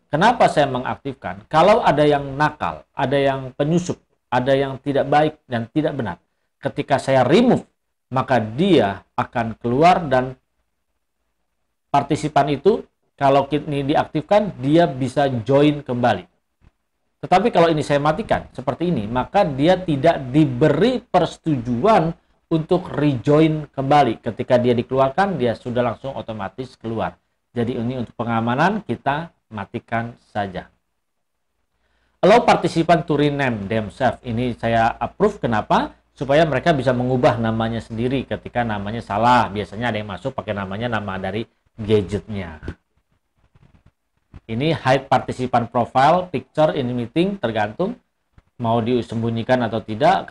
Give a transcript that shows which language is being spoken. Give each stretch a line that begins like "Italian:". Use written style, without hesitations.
Indonesian: Kenapa saya mengaktifkan? Kalau ada yang nakal, ada yang penyusup, ada yang tidak baik dan tidak benar, ketika saya remove, maka dia akan keluar dan partisipan itu kalau ini diaktifkan, dia bisa join kembali. Tetapi kalau ini saya matikan, seperti ini, maka dia tidak diberi persetujuan untuk rejoin kembali. Ketika dia dikeluarkan, dia sudah langsung otomatis keluar. Jadi ini untuk pengamanan, kita matikan saja.
English: Allow participant to rename themselves.
Indonesian: Ini saya approve, kenapa? Supaya mereka bisa mengubah namanya sendiri ketika namanya salah. Biasanya ada yang masuk pakai namanya nama dari gadgetnya. Ini
English: hide participant profile, picture in meeting,
Indonesian: tergantung mau disembunyikan atau tidak.